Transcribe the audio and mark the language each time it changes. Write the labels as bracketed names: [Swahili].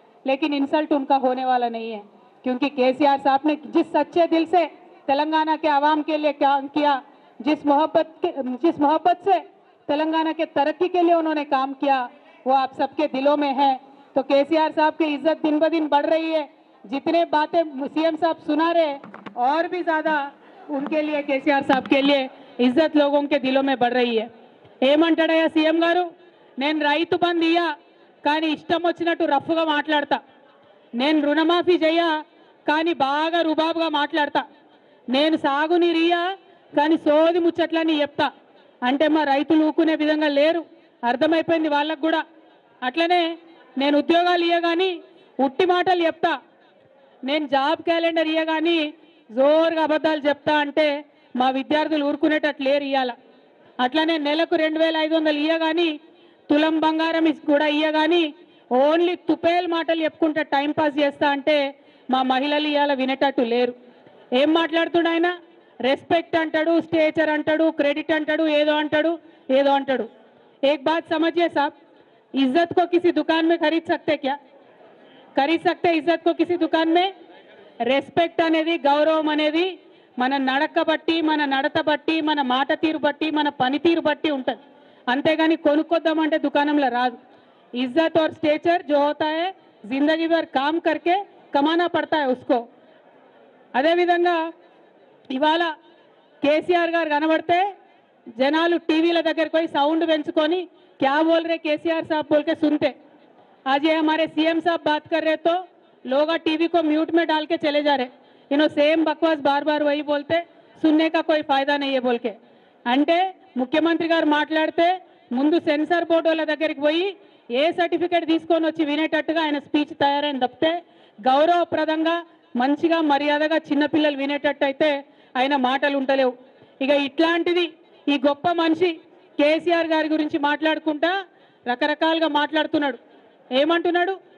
[Hindi] लेकिन इंसल्ट उनका होने वाला नहीं है, क्योंकि केसीआर साहब ने जिस सच्चे दिल से तेलंगाना के आवाम के लिए काम किया, जिस मोहब्बत से तेलंगाना के तरक्की के लिए उन्होंने काम किया, वो आप सबके दिलों में है। तो केसीआर साहब की इज्जत दिन ब दिन बढ़ रही है। जितने बातें सीएम साहब सुना रहे और भी ज़्यादा उनके लिए, केसीआर साहब के लिए इज्जत लोगों के दिलों में बढ़ रही है। [Telugu] ఏమంటాడయ్యా సీఎం గారు, నేను రైతు బంధు ఇయ్యా కానీ ఇష్టం వచ్చినట్టు రఫ్గా మాట్లాడతా, నేను రుణమాఫీ చెయ్యా కానీ బాగా రుబాబుగా మాట్లాడతా, నేను సాగునీరు ఇయ్యా కానీ సోది ముచ్చట్లని చెప్తా అంటే మా రైతులు ఊకునే విధంగా లేరు, అర్థమైపోయింది వాళ్ళకు కూడా. అట్లనే నేను ఉద్యోగాలు ఇయ్య కానీ ఉట్టి మాటలు చెప్తా, నేను జాబ్ క్యాలెండర్ ఇయ్య కానీ జోరుగా అబద్ధాలు చెప్తా అంటే మా విద్యార్థులు ఊరుకునేటట్లు లేరు ఇయ్యాల. అట్లనే నెలకు 2500 ఇయ్య కానీ తులం బంగారం కూడా ఇయ్య కానీ ఓన్లీ తుపేల్ మాటలు చెప్పుకుంటే టైం పాస్ చేస్తా అంటే మా మహిళలు ఇయ్యాల వినేటట్టు లేరు. ఏం మాట్లాడుతున్నాడు ఆయన? రెస్పెక్ట్ అంటాడు, స్టేచర్ అంటాడు, క్రెడిట్ అంటాడు, ఏదో అంటాడు, ఏదో అంటాడు. [Hindi] एक बात समझिए साहब, इज्जत को किसी दुकान में खरीद सकते क्या? खरीद सकते इज्जत को किसी दुकान में? [Telugu] రెస్పెక్ట్ అనేది, గౌరవం అనేది మన నడక బట్టి, మన నడత బట్టి, మన మాట తీరు బట్టి, మన పనితీరు బట్టి ఉంటుంది. అంతేగాని కొనుక్కొద్దామంటే దుకాణంలో రాదు. [Hindi] इज्जत और स्टेचर जो होता है जिंदगी भर काम करके कमाना पड़ता है उसको. [Telugu] అదే విధంగా ఇవాళ కేసీఆర్ గారు కనబడితే జనాలు టీవీల దగ్గరికి పోయి సౌండ్ పెంచుకొని [Hindi] क्या बोल रहे केसीआर साहब बोल के सुनते. आज ये हमारे सीएम साहब बात कर रहे तो लोग टीवी को म्यूट में डाल के चले जा रहे. इन्हों सेम बकवास बार बार वही बोलते, सुनने का कोई फायदा नहीं है बोल के. [Telugu] అంటే ముఖ్యమంత్రి గారు మాట్లాడితే ముందు సెన్సార్ బోర్డు వాళ్ళ దగ్గరికి పోయి ఏ సర్టిఫికేట్ తీసుకొని వచ్చి వినేటట్టుగా ఆయన స్పీచ్ తయారైన తప్పితే గౌరవప్రదంగా మంచిగా మర్యాదగా చిన్నపిల్లలు వినేటట్టు అయితే ఆయన మాటలు ఉంటలేవు. ఇక ఇట్లాంటిది ఈ గొప్ప మనిషి కేసీఆర్ గారి గురించి మాట్లాడుకుంటా రకరకాలుగా మాట్లాడుతున్నాడు. ఏమంటున్నాడు?